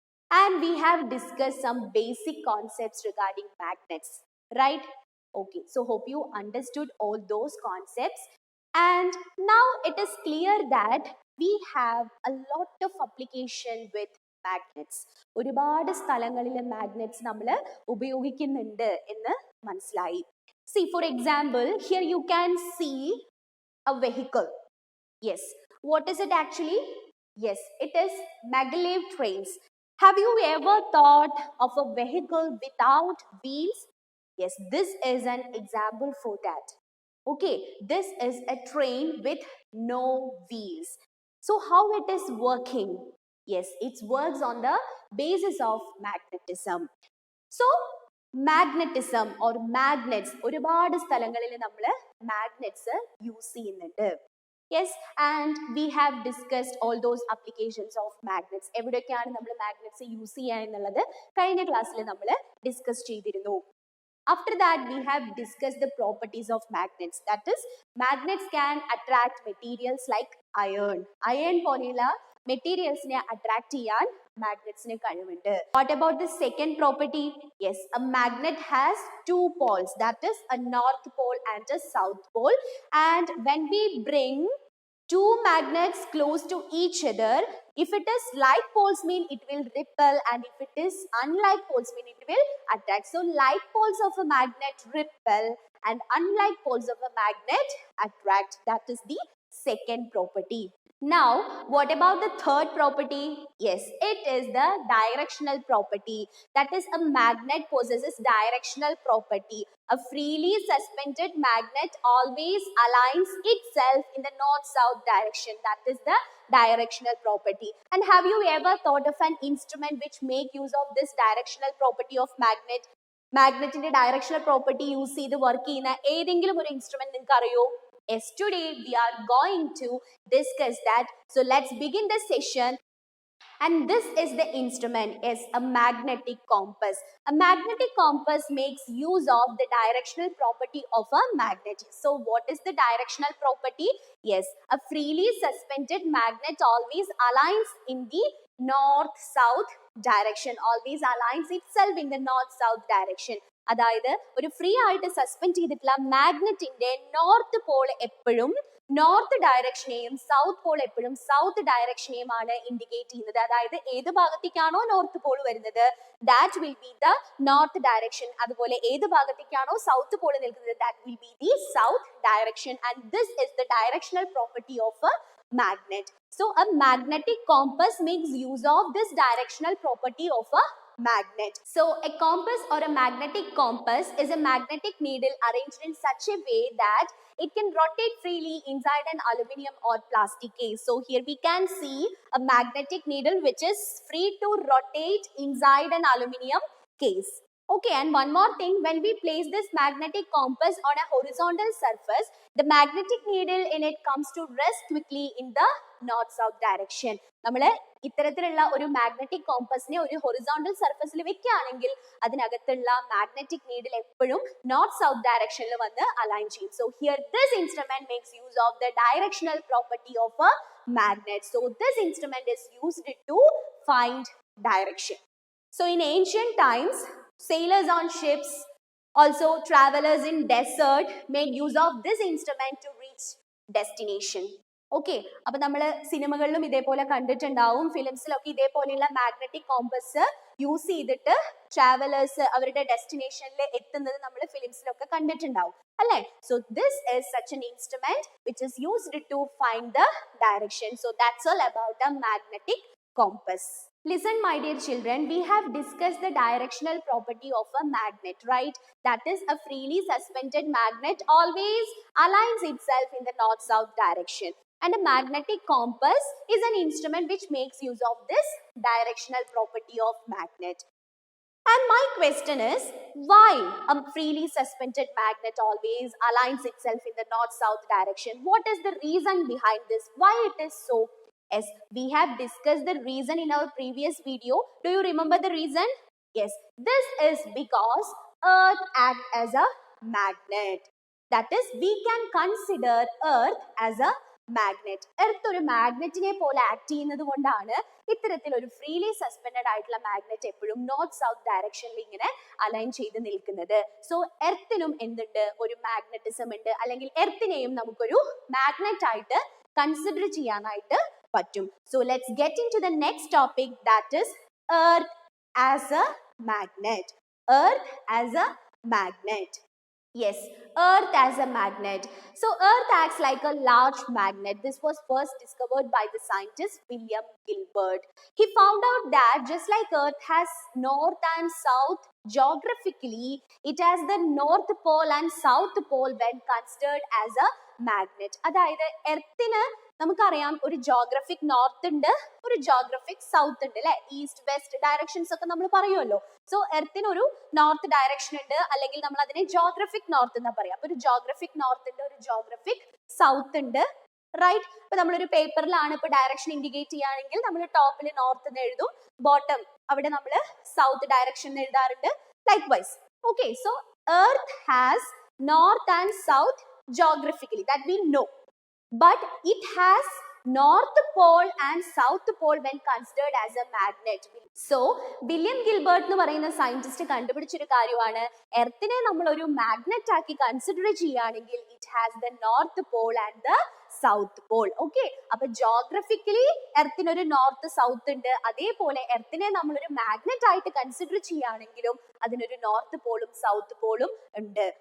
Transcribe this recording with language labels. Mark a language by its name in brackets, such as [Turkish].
[English] And we have discussed some basic concepts regarding magnets, right? Okay, so hope you understood all those concepts. And now it is clear that we have a lot of application with magnets. [Malayalam] ഒരുപാട് സ്ഥലങ്ങളിൽ magnets നമ്മൾ ഉപയോഗിക്കുന്നുണ്ട് എന്ന് മനസ്സിലായി. [English] See, for example, here you can see a vehicle. Yes, what is it actually? Yes, it is maglev trains. Have you ever thought of a vehicle without wheels? Yes, this is an example for that. Okay, this is a train with no wheels. So how it is working? Yes, it works on the basis of magnetism. So magnetism or magnets, [Malayalam] ഒരുപാട് സ്ഥലങ്ങളിൽ നമ്മൾ magnets use ചെയ്യുന്നുണ്ട്. [English] Yes, and we have discussed all those applications of magnets. [Malayalam] എവിടെയൊക്കെയാണ് നമ്മൾ magnets use ചെയ്യുക എന്നുള്ളത് കഴിഞ്ഞ ക്ലാസ്സിൽ നമ്മൾ ഡിസ്കസ് ചെയ്തിരുന്നു. [English] After that, we have discussed the properties of magnets. That is, magnets can attract materials like iron. [Malayalam] Iron പോലെയുള്ള materialsനെ attract ചെയ്യാൻ magnetsനെ കഴിവുണ്ട്. [English] What about the second property? Yes, a magnet has two poles. That is, a north pole and a south pole. And when we bring two magnets close to each other, if it is like poles mean it will repel, and if it is unlike poles mean it will attract. So like poles of a magnet repel and unlike poles of a magnet attract. That is the second property. Now, what about the third property? Yes, it is the directional property. That is, a magnet possesses directional property. A freely suspended magnet always aligns itself in the north-south direction. That is the directional property. And have you ever thought of an instrument which make use of this directional property of magnet? [Malayalam] Magnetന്റെ directional property use ചെയ്ത് work ചെയ്യുന്ന ഏതെങ്കിലും ഒരു instrument നിങ്ങൾക്ക് അറിയോ? [English] Yes, today we are going to discuss that. So let's begin the session. And this is the instrument, is a magnetic compass. A magnetic compass makes use of the directional property of a magnet. So what is the directional property? Yes, a freely suspended magnet always aligns in the north-south direction. Always aligns itself in the north-south direction. [Malayalam] അതായത് ഒരു free ആയിട്ട് suspend ചെയ്തിട്ടുള്ള മാഗ്നറ്റിന്റെ north Paul എപ്പോഴും north ഡയറക്ഷനെയും south Paul എപ്പോഴും south ഡയറക്ഷനെയുമാണ് indicate ചെയ്യുന്നത്. അതായത് ഏത് ഭാഗത്തേക്കാണോ north Paul വരുന്നത്, [English] That will be the north direction. [Malayalam] അതുപോലെ ഏത് ഭാഗത്തേക്കാണോ സൗത്ത് പോൾ നിൽക്കുന്നത്, [English] That will be the south direction. And this is the directional property of a magnet. So a magnetic compass makes use of this directional property of a magnet. So a compass or a magnetic compass is a magnetic needle arranged in such a way that it can rotate freely inside an aluminum or plastic case. So here we can see a magnetic needle which is free to rotate inside an aluminum case. Okay, and one more thing, when we place this magnetic compass on a horizontal surface, the magnetic needle in it comes to rest quickly in the north-south direction. [Malayalam] നമ്മൾ ഇത്തരത്തിലുള്ള ഒരു magnetic കോമ്പസിനെ ഒരു horizontal സർഫസിൽ വെക്കുകയാണെങ്കിൽ അതിനകത്തുള്ള magnetic needle എപ്പോഴും north south ഡയറക്ഷനിൽ വന്ന് അലൈൻ ചെയ്യും. [English] So here this instrument makes use of the directional property of a magnet. So this instrument is used to find direction. So in ancient times, sailors on ships, also travelers in desert made use of this instrument to reach destination. [Malayalam] Okay, അപ്പൊ നമ്മൾ സിനിമകളിലും ഇതേപോലെ കണ്ടിട്ടുണ്ടാവും, ഫിലിംസിലൊക്കെ ഇതേപോലെയുള്ള magnetic compass use ചെയ്തിട്ട് travellers അവരുടെ ഡെസ്റ്റിനേഷനിൽ എത്തുന്നത് നമ്മൾ ഫിലിംസിലൊക്കെ കണ്ടിട്ടുണ്ടാവും അല്ലേ. [English] So this is such an instrument which is used to find the direction. So that's all about a magnetic compass. Listen, my dear children, we have discussed the directional property of a magnet, right? That is, a freely suspended magnet always aligns itself in the north-south direction. And a magnetic compass is an instrument which makes use of this directional property of magnet. And my question is, why a freely suspended magnet always aligns itself in the north-south direction? What is the reason behind this? Why it is so? Yes, we have discussed the reason in our previous video. Do you remember the reason? Yes, this is because Earth acts as a magnet. That is, we can consider Earth as a magnet. [Malayalam] Earth ഒരു മാഗ്നറ്റിനെ പോലെ act ചെയ്യുന്നത് കൊണ്ടാണ് ഇത്തരത്തിൽ ഒരു freely suspended ആയിട്ടുള്ള magnet എപ്പോഴും north south ഡയറക്ഷനിൽ ഇങ്ങനെ അലൈൻ ചെയ്ത് നിൽക്കുന്നത്. സോ എർത്തിനും എന്തുണ്ട്, ഒരു മാഗ്നറ്റിസം ഉണ്ട്, അല്ലെങ്കിൽ എർത്തിനെയും നമുക്കൊരു മാഗ്നറ്റ് ആയിട്ട് കൺസിഡർ ചെയ്യാനായിട്ട് പറ്റും. [English] So let's get into the next topic, that is Earth as a magnet. Earth as a magnet. Yes, Earth as a magnet. So Earth acts like a large magnet. This was first discovered by the scientist William Gilbert. He found out that just like Earth has north and south geographically, it has the north pole and south pole when considered as a magnet. [Malayalam] അതായത് എർത്തിന് നമുക്കറിയാം ഒരു geographic north ഉണ്ട്, ഒരു geographic south ഉണ്ട് അല്ലെ, east west directions ഒക്കെ നമ്മൾ പറയുമല്ലോ. സോ എർത്തിന് ഒരു നോർത്ത് ഡയറക്ഷൻ ഉണ്ട്, അല്ലെങ്കിൽ നമ്മൾ അതിനെ ജോഗ്രഫിക് നോർത്ത് എന്നാ പറയാം. അപ്പൊ ഒരു ജോഗ്രഫിക് നോർത്ത് ഉണ്ട്, ഒരു ജോഗ്രഫിക് സൗത്ത് ഉണ്ട്, റൈറ്റ്. ഇപ്പൊ നമ്മളൊരു പേപ്പറിലാണ് ഇപ്പൊ ഡയറക്ഷൻ ഇൻഡിക്കേറ്റ് ചെയ്യുകയാണെങ്കിൽ നമ്മൾ ടോപ്പിൽ നോർത്ത് എന്ന് എഴുതും, ബോട്ടം അവിടെ നമ്മൾ സൗത്ത് ഡയറക്ഷൻ എഴുതാറുണ്ട്, [English] Likewise. Okay, so Earth has north and south geographically, that we know, but it has north pole and south pole when considered as a magnet. [Malayalam] So William Gilbert എന്ന് പറയുന്ന scientist കണ്ടുപിടിച്ചൊരു കാര്യമാണ്, എർത്തിനെ നമ്മൾ ഒരു magnet ആക്കി consider ചെയ്യുകയാണെങ്കിൽ [English] It has the north pole and the south pole. [Malayalam] Okay, അപ്പൊ geographically എർത്തിനൊരു north south ഉണ്ട്, അതേപോലെ എർത്തിനെ നമ്മളൊരു മാഗ്നറ്റ് ആയിട്ട് കൺസിഡർ ചെയ്യുകയാണെങ്കിലും അതിനൊരു നോർത്ത് പോളും സൗത്ത് പോളും ഉണ്ട്.